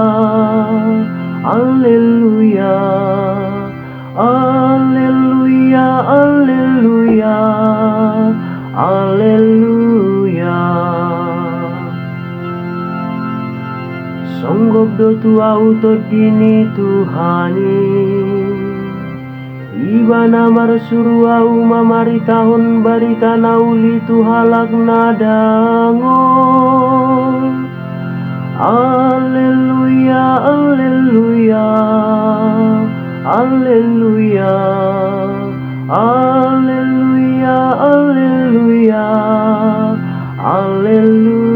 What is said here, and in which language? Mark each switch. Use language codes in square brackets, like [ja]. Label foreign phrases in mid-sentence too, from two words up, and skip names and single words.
[la] alleluia, alleluia, alleluia, alleluia. [bbc] Songgok do tua utot dini Tuhani, ibana marsuru au mamari tahun barita nauli tuhalak nadangol. [la] Alleluia, alleluia, alleluia, alleluia, alleluia, alleluia.